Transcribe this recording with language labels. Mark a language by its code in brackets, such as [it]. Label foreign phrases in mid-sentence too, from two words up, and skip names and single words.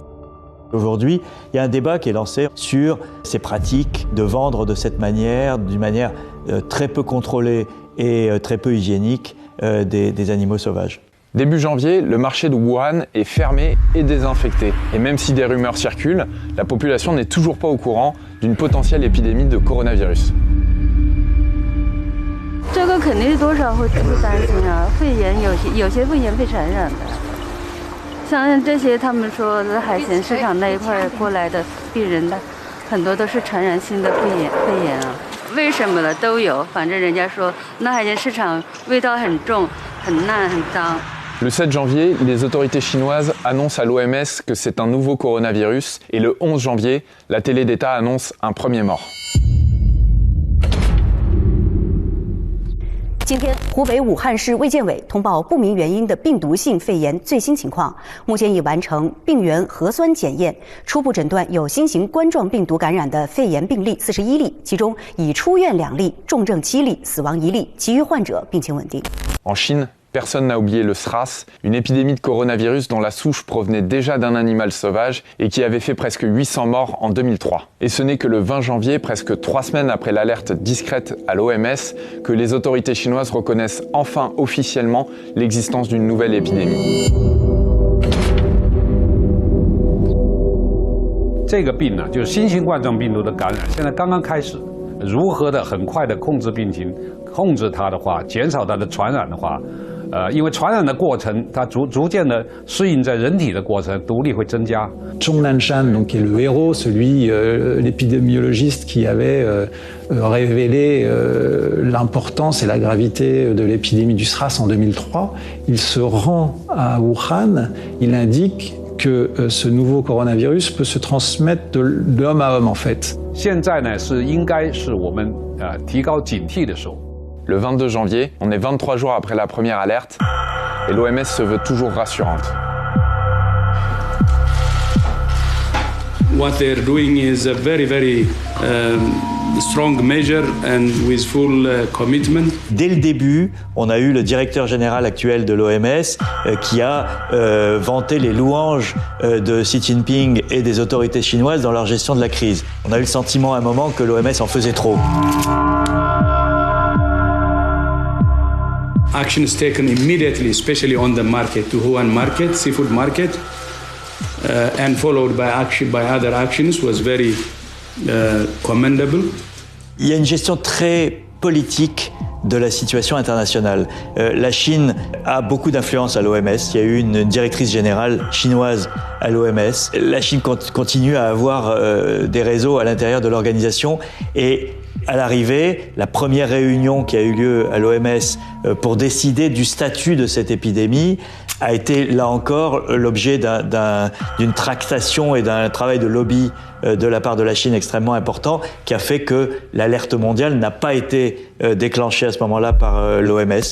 [fr] Aujourd'hui, il y a un débat qui est lancé sur ces pratiques de vendre de cette manière, d'une manière très peu contrôlée et très peu hygiénique, des animaux sauvages. Début janvier, le marché de Wuhan est fermé et désinfecté. Et même si des rumeurs circulent, la population n'est toujours pas au courant d'une potentielle épidémie de coronavirus. [zh] 这个肯定多少会担心啊，肺炎有些肺炎被传染的。像这些，他们说海鲜市场那一块过来的病人的，很多都是传染性的肺炎啊。为什么了都有，反正人家说那海鲜市场味道很重、很烂、很脏。 [fr] Le 7 janvier, les autorités chinoises annoncent à l'OMS que c'est un nouveau coronavirus, et le 11 janvier, la télé d'État annonce un premier mort. [zh] 今天，湖北武汉市卫健委通报不明原因的病毒性肺炎最新情况，目前已完成病原核酸检验，初步诊断有新型冠状病毒感染的肺炎病例41例，其中已出院2例，重症7例，死亡1例，其余患者病情稳定。 [fr] En Chine, personne n'a oublié le SRAS, une épidémie de coronavirus dont la souche provenait déjà d'un animal sauvage et qui avait fait presque 800 morts en 2003. Et ce n'est que le 20 janvier, presque 3 semaines après l'alerte discrète à l'OMS, que les autorités chinoises reconnaissent enfin officiellement l'existence d'une nouvelle épidémie. [zh] 这个病呢，就是新型冠状病毒的感染，现在刚刚开始。如何的很快的控制病情，控制它的话，减少它的传染的话，因为传染的过程，它逐渐的适应在人体的过程，毒力会增加。 [fr] Zhong Nanshan, donc, qui est le héros, l'épidémiologiste qui avait révélé l'importance et la gravité de l'épidémie du SRAS en 2003, il se rend à Wuhan, il indique que ce nouveau coronavirus peut se transmettre de l'homme à homme en fait. [zh] 现在呢是应该是我们提高警惕的时候。 [fr] Le 22 janvier, on est 23 jours après la première alerte, et l'OMS se veut toujours rassurante. [en] What they're doing is very strong measure and with full commitment. [fr] Dès le début, on a eu le directeur général actuel de l'OMS qui a vanté les louanges de Xi Jinping et des autorités chinoises dans leur gestion de la crise. On a eu le sentiment à un moment que l'OMS en faisait trop. [en] Action is taken immediately, especially on the market, to Wuhan market, seafood market, and followed by other actions was very commendable. [fr] Il y a une gestion très politique de la situation internationale. La Chine a beaucoup d'influence à l'OMS. Il y a eu une directrice générale chinoise à l'OMS. La Chine continue à avoir des réseaux à l'intérieur de l'organisation et à l'arrivée, la première réunion qui a eu lieu à l'OMS pour décider du statut de cette épidémie a été, là encore, l'objet d'une tractation et d'un travail de lobby de la part de la Chine extrêmement important, qui a fait que l'alerte mondiale n'a pas été déclenchée à ce moment-là par l'OMS.